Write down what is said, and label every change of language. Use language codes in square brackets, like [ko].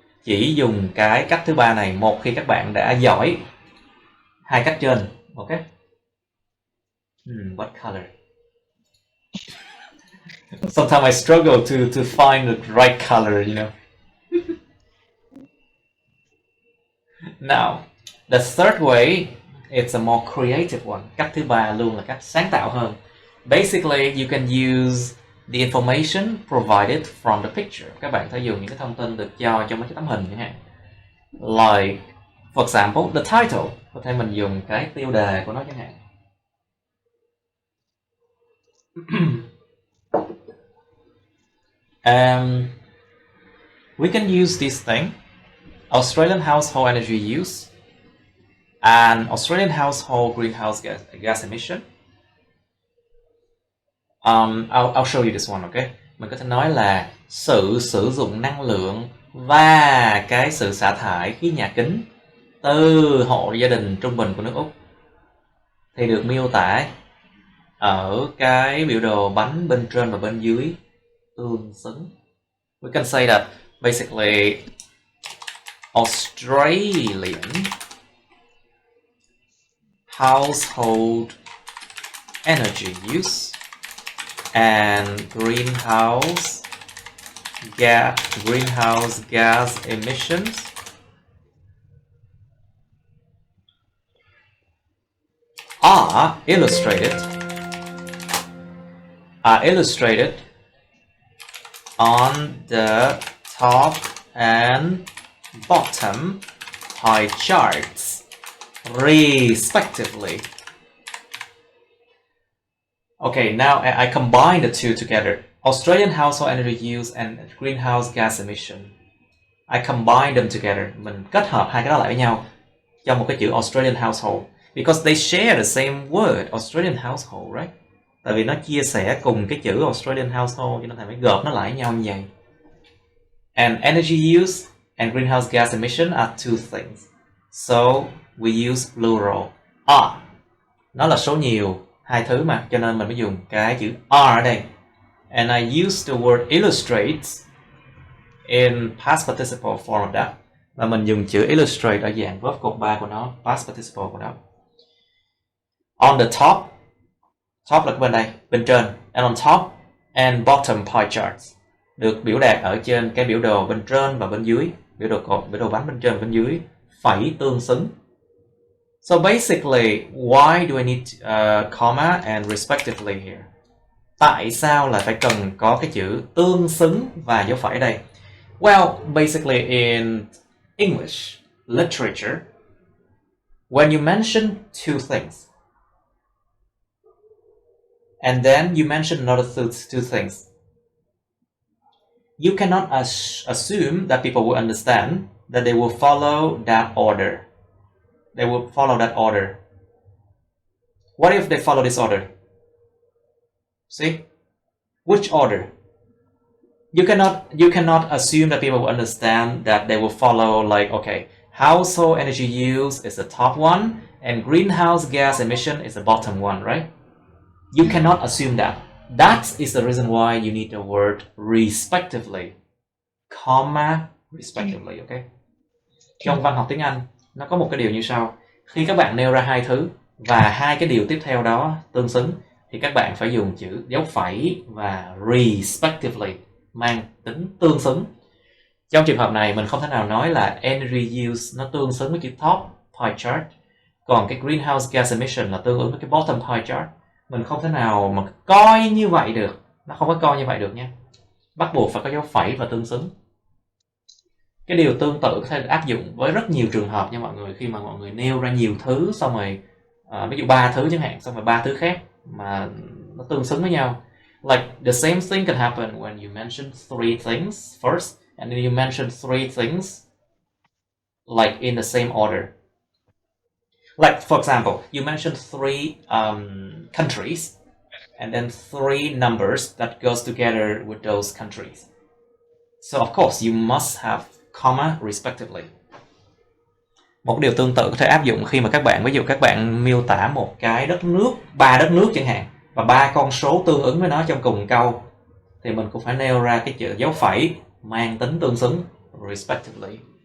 [vi] Chỉ dùng cái cách thứ ba này một khi các bạn đã giỏi hai cách trên, okay? [en] What color? Sometimes I struggle to find the right color, you know. Now, the third way, it's a more creative one. [vi] Cách thứ ba luôn là cách sáng tạo hơn. [en] Basically, you can use the information provided from the picture. [vi] Các bạn phải dùng những cái thông tin được cho trong mấy cái tấm hình chẳng hạn. [en] Like, for example, the title. [vi] Có thể mình dùng cái tiêu đề của nó chẳng hạn. [en] We can use this thing, Australian household energy use and Australian household greenhouse gas emission. I'll show you this one, okay? [vi] Mình có thể nói là sự sử dụng năng lượng và cái sự xả thải khí nhà kính từ hộ gia đình trung bình của nước Úc thì được miêu tả ở cái biểu đồ bánh bên trên và bên dưới tương xứng. [en] We can say that basically Australian household energy use and greenhouse gas emissions are illustrated on the top and bottom pie charts respectively. Okay, now I combine the two together. Australian household energy use and greenhouse gas emission. I combine them together. [vi] Mình kết hợp hai cái đó lại với nhau trong một cái chữ Australian household. [en] Because they share the same word, Australian household, right? [vi] Tại vì nó chia sẻ cùng cái chữ Australian household, cho nên thầy phải gộp nó lại với nhau như vậy. [en] And energy use and greenhouse gas emission are two things. So we use plural. Are. [vi] Nó là số nhiều, hai thứ mà, cho nên mình mới dùng cái chữ are ở đây. [en] And I use the word illustrates in past participle form of that. [vi] Và mình dùng chữ illustrate ở dạng verb cột 3 của nó, past participle của nó. [en] On the top [vi] là bên đây, bên trên. [en] And on top and bottom pie charts. [vi] Được biểu đạt ở trên cái biểu đồ bên trên và bên dưới. Biểu đồ bánh bên trên và bên dưới. Phải tương xứng. [en] So basically, why do I need comma and respectively here? [vi] Tại sao lại phải cần có cái chữ tương xứng và dấu phẩy ở đây? [en] Well, basically in English literature, when you mention two things, and then you mention another two things, you cannot assume that people will understand that they will follow that order. They will follow that order. What if they follow this order? See? Which order? You cannot assume that people will understand that they will follow, like, okay, household energy use is the top one and greenhouse gas emission is the bottom one, right? You cannot assume that. That is the reason why you need the word respectively, comma respectively, okay? [vi] Trong văn học tiếng Anh, nó có một cái điều như sau. Khi các bạn nêu ra hai thứ và hai cái điều tiếp theo đó tương xứng, thì các bạn phải dùng chữ dấu phẩy và respectively, mang tính tương xứng. Trong trường hợp này, mình không thể nào nói là energy use nó tương xứng với chữ top pie chart, còn cái greenhouse gas emission là tương ứng với cái bottom pie chart. Mình không thể nào mà coi như vậy được. Nó không có coi như vậy được nha. Bắt buộc phải có dấu phẩy và tương xứng. Cái điều tương tự có thể được áp dụng với rất nhiều trường hợp nha mọi người. Khi mà mọi người nêu ra nhiều thứ, xong rồi ví dụ 3 thứ chẳng hạn, xong rồi 3 thứ khác mà nó tương xứng với nhau. [en] Like the same thing can happen when you mention three things first, and then you mention three things like in the same order. Like for example, you mentioned three countries, and then three numbers that goes together with those countries. So of course you must have comma respectively. [vi] Một điều tương tự có thể áp dụng khi mà các bạn, ví dụ các bạn miêu tả một cái đất nước, 3 đất nước chẳng hạn, và 3 con số tương ứng với nó trong cùng câu, thì mình cũng phải nêu ra cái chữ dấu phẩy mang tính tương xứng respectively.